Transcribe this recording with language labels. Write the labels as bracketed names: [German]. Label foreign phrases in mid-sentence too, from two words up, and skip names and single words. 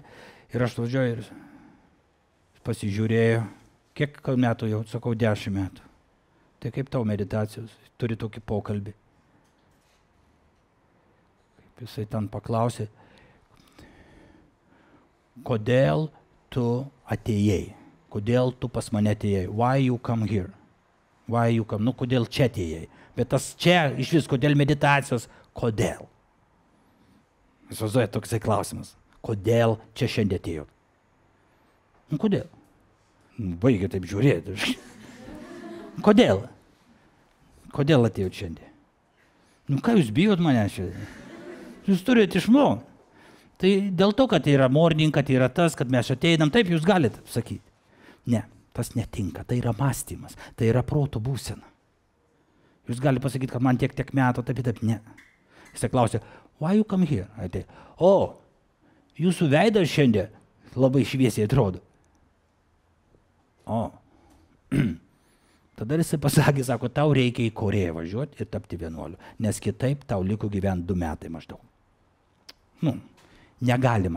[Lithuanian] Ir aš atvažiuoju ir pasižiūrėjau, kiek metų jau, sakau, 10 metų. Tai kaip tau meditacijos, turi tokį pokalbį. Kaip jisai ten paklausė, kodėl tu atėjai, kodėl tu pas mane atėjai, [English] why you come here, why you come, [Lithuanian] nu kodėl čia atėjai. Bet tas čia iš vis, kodėl meditacijos, kodėl? Įsivaizduoja toksai klausimas. Kodėl čia šiandien atėjau? Nu, kodėl? Baigia taip žiūrėti. Kodėl? Kodėl atėjau šiandien? Nu, ką jūs bijot mane šiandien? Jūs turite išmokti. Tai dėl to, kad tai yra morning, kad tai yra tas, kad mes ateinam, taip jūs galite sakyti. Ne, tas netinka, tai yra mąstymas, tai yra proto būsena. Jūs galite pasakyti, kad man tiek metų, taip, ne. Jis klausia, [English] why you come here? [Lithuanian] Atei, jūsų veidas šiandien labai šviesiai atrodo. Tada jisai pasakė, sako, tau reikia į Korėją važiuoti ir tapti vienuoliu, nes kitaip tau liko gyventi 2 metai maždaug. Nu, negalima.